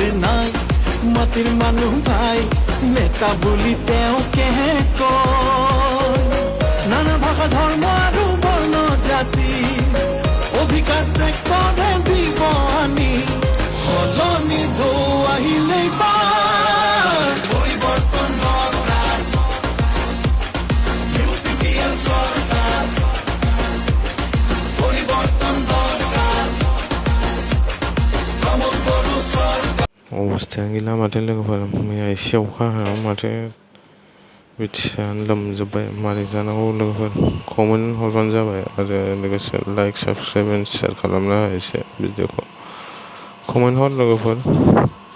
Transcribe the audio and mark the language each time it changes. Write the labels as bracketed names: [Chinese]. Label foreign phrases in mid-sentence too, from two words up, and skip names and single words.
[Assamese] নাই মাটিৰ মানুহ ভাই নেতা বুলি তেওঁকেহে কয় নানা ভাষা ধৰ্ম আৰু বৰ্ণ জাতি অধিকাৰ ত্যাগ কৰে দিব আনি সলনি ঢৌ আহিলেই পাৰ পৰিৱৰ্তন দৰকাৰ [Bangla] সরকার পরিবর্তন দরকার প্রমোদ বড়ু সরকার [Bodo] अबस्थायानो गैला माथो लोगोफोर मैया एसे अखा हाया माथो बिथिंजानो लोमजोब्बाय मारै जानांगौ लोगोफोर कमेन्ट हरबानो जाबाय आरो लोगोसे [English] like subscribe and share [Bodo] खालामना हो एसे भिडिअखौ कमेन्ट हर लोगोफोर